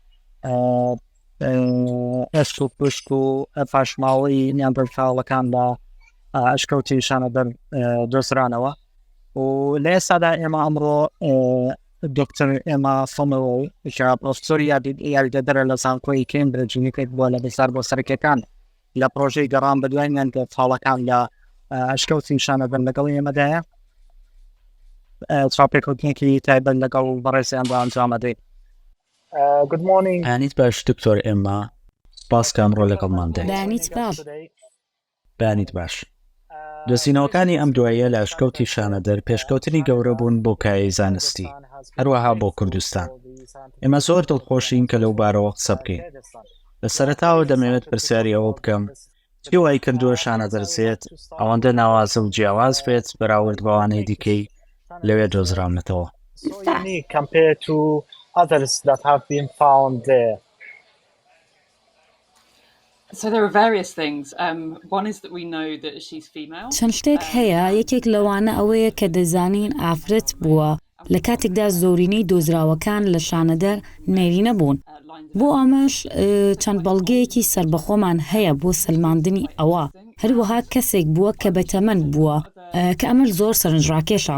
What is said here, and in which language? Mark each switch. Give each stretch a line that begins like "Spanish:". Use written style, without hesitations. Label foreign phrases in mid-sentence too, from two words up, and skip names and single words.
Central Kurdish: ئێشک و پشک و پاشماوەی نیاندەرتاڵەکان بە ئەشکەوتی شانەدەر دۆزرانەوە و لە ئێستادا ئێمە ئەمڕۆ دکتۆر ئێما فۆمەوە کە پرۆفسۆری یاریدەدەرە لە زانکۆی کێمبریج نکرێت بۆ لە بەسەر بۆ سەرەکیەکان لە پرۆژەی گەڕان بە دوای نیاندەرتاڵەکان لە ئەشکەوتی شانەدەر لەگەڵ ئێمەدایە چاپێکوتنێکی تایبەت لەگەڵ بەڕێزیان بۆ ئەنجام دەدەین.
English: Good morning.
Central Kurdish: بەیانیت باش دکتۆر ئێما، سپاس کە ئەمڕۆ لەگەڵمان دێت. بەیانیت باش. دۆزینەوەکانی ئەم دواییە لە ئەشکەوتی شانەدەر پێشکەوتنی گەورە بوون بۆ کایەی زانستی، هەروەها بۆ کوردستان. ئێمە زۆر دڵخۆشین کە لەو بارەوە قسە بکەین. لە سەرەتاوە دەمەوێت پرسیاری ئەوە بکەم چی وای کردووە شانەدەر زێت ئەوەندە ناوازە و جیاواز بێت بەراورد بەوانەی دیکەی لەوێ دۆزراونەتەوە.
English: So there are various things. One is that we know that she's female.
Central Kurdish: چەند شتێک هەیە، یەکێک لەوانە ئەوەیە کە دەزانین ئافرەت بووە لە کاتێکدا زۆرینەی دۆزراوەکان لە شانەدەر نێرینە بوون. بۆ ئەمەش چەند بەڵگەیەکی سربەخۆمان هەیە بۆ سەلماندنی ئەوە. هەروەها کەسێک بووە کە بەتەمەن بووە کە ئەمەش زۆر سەرنجڕاکێشە.